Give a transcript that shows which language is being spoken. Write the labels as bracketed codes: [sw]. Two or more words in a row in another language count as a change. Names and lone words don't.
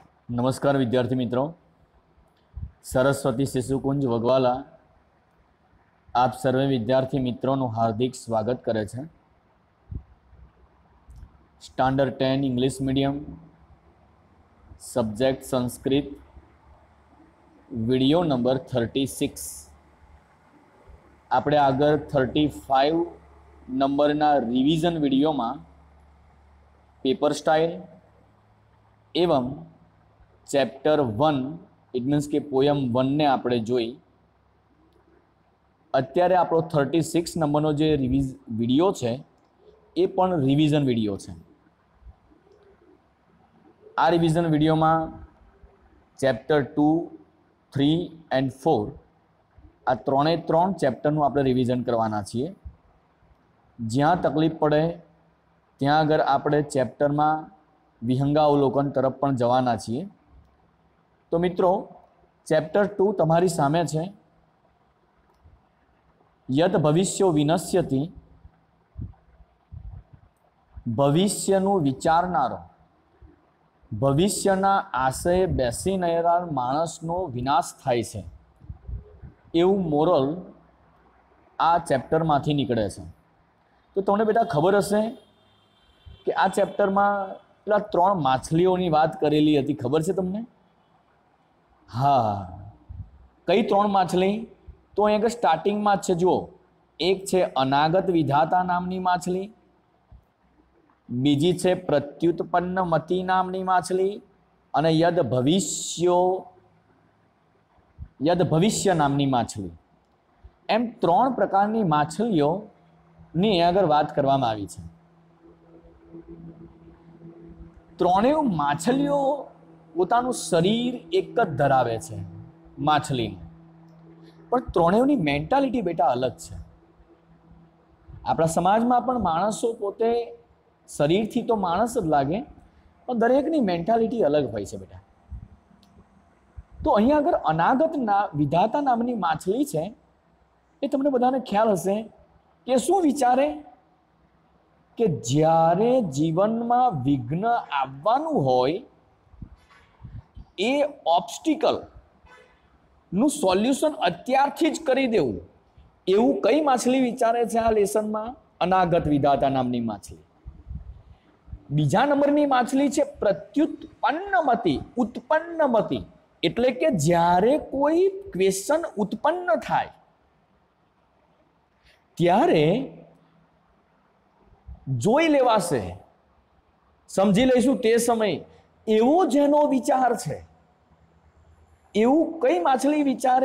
[gu] નમસ્કાર વિદ્યાર્થી મિત્રો, સરસ્વતી શિશુકુંજ વગવાલા આપ સર્વે વિદ્યાર્થી મિત્રો હાર્દિક સ્વાગત કરે છે। [en] standard 10 English medium subject Sanskrit video number 36 [gu] આપણે આગળ 35 નંબરના [en] revision video [gu] में [en] paper style [gu] एवं [en] chapter 1 it means [gu] કે પોયમ 1 ને આપણે જોઈ। અત્યારે આપણો 36 નંબરનો જે વિડિયો છે એ પણ રિવિઝન વિડિયો છે। આ રિવિઝન વિડિયો માં [en] chapter 2, 3 and 4 [gu] આ ત્રોણે ત્રણ ચેપ્ટરનું આપણે રિવિઝન કરવાના છીએ। જ્યાં તકલીફ પડે ત્યાં આગળ આપણે ચેપ્ટર માં વિહંગાવલોકન તરફ પણ જવાના છીએ। તો મિત્રો ચેપ્ટર 2 તમારી સામે છે। [sa] यद भविष्यो विनश्यति, [gu] ભવિષ્યનુ વિચારનારો, ભવિષ્યના આશયે બેસી રહેલા માણસનો વિનાશ થાય છે એવં મોરલ આ ચેપ્ટર માંથી નીકળે છે। તો તમને બેટા ખબર હશે કિ આ ચેપ્ટર માં પેલા 3 માછલીઓની વાત કરેલી હતી, ખબર છે તમને? હાં, કઈ 3 માછલી? તો અહીં સ્ટાર્ટિંગ માં છે, જુઓ, એક છે અનાગત વિધાતા નામની માછલી, બીજી છે પ્રત્યુત્પન્નમતી નામની માછલી અને યદ ભવિષ્ય નામની માછલી। એમ 3 પ્રકારની માછલીઓની આગળ વાત કરવામાં આવી છે। ત્રણેય માછલીઓ પોતાનું શરીર એક જ ધરાવે છે માછલીનું, પણ ત્રણેયની મેન્ટાલિટી બેટા અલગ છે। આપણા સમાજમાં પણ માણસો પોતે શરીરથી તો માણસ જ લાગે, પણ દરેકની મેન્ટાલિટી અલગ હોય છે બેટા। તો અહીં આગળ અનાગત વિધાતા નામની માછલી છે એ તમને બધાને ખ્યાલ હશે કે શું વિચારે કે જ્યારે જીવનમાં વિઘ્ન આવવાનું હોય એ ઑબ્સ્ટિકલ નું સોલ્યુશન અત્યારથી જ કરી દેવું એવું કઈ માછલી વિચારે છે આ લેસનમાં? અનાગત વિધાતા નામની માછલી। બીજા નંબરની માછલી છે પ્રત્યુત્પન્નમતી, ઉત્પન્નમતી, એટલે કે જ્યારે કોઈ ક્વેશ્ચન ઉત્પન્ન થાય ત્યારે જોઈ લેવાશે, સમજી લઈશું તે સમય, એવો જેનો વિચાર છે એવું કઈ માછલી વિચારે?